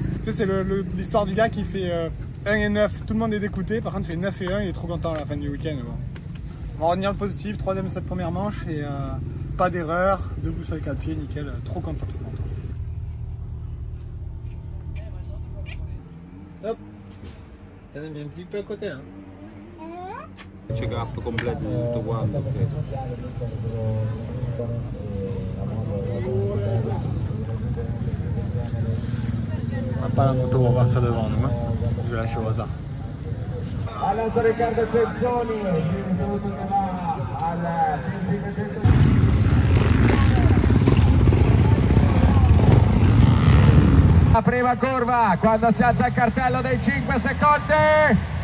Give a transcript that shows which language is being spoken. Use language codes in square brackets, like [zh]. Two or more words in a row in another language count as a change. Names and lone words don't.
[fr] Tu sais, c'est l'histoire du gars qui fait 1 et 9, tout le monde est dégoûté, par contre il fait 9 et 1, il est trop content à la fin du week-end. Bon. On va retenir le positif, troisième de cette première manche et pas d'erreur, debout sur les 4 pieds, nickel, trop content. Hop, t'en as mis un petit peu à côté là. [it] Check-up completo tutto quanto. [fr] On n'a pas la moto pour partir devant nous, hein. Je vais lâcher au hasard. [it] Alonso Riccardo Penzoni, il saluto che va al 500. La prima curva, quando si alza il cartello dei 5 secondi.